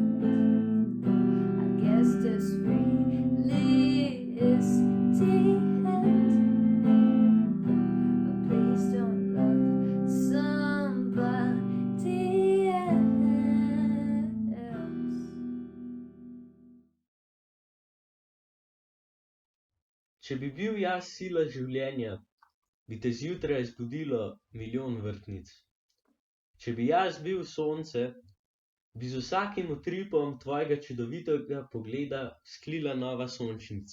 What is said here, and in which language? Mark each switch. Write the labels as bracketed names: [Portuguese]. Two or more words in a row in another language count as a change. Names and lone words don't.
[English] I guess this really is the end. But please don't love somebody else. [Slovenian] Če bi bil jaz sila življenja, bi te zjutraj zbudilo milijon vrtnic. Če bi jaz bil sonce, bi z vsakim utripom tvojega čudovitega pogleda sklila nova sončnica.